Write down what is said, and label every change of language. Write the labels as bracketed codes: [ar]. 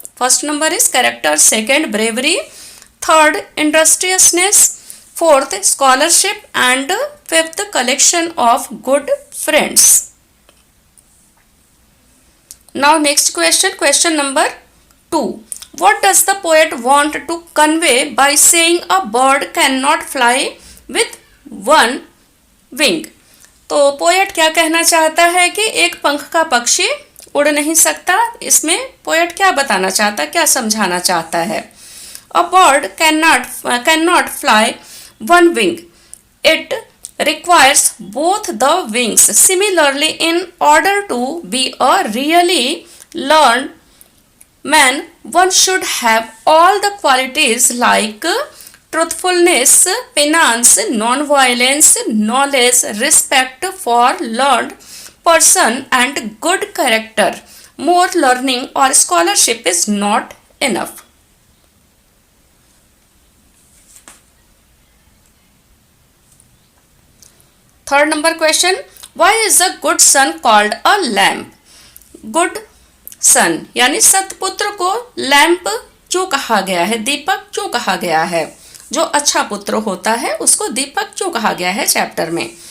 [en] First number is character, second bravery, third industriousness, fourth scholarship, and fifth collection of good friends. Now next question number 2. What does the poet want to convey by saying a bird cannot fly with one wing? [hi] तो poet क्या कहना चाहता है कि एक पंख का पक्षी उड़ नहीं सकता। इसमें पोएट क्या बताना चाहता, क्या समझाना चाहता है? [en] A bird cannot fly one wing. It requires both the wings. Similarly, in order to be a really learned man, one should have all the qualities like truthfulness, penance, non-violence, knowledge, respect for learned person, and good character. More learning or scholarship is not enough. Third number question. Why is a good son called a lamp? [hi] Good son यानी सत्पुत्र को lamp क्यों कहा गया है, दीपक क्यों कहा गया है? जो अच्छा पुत्र होता है उसको दीपक क्यों कहा गया है चैप्टर में?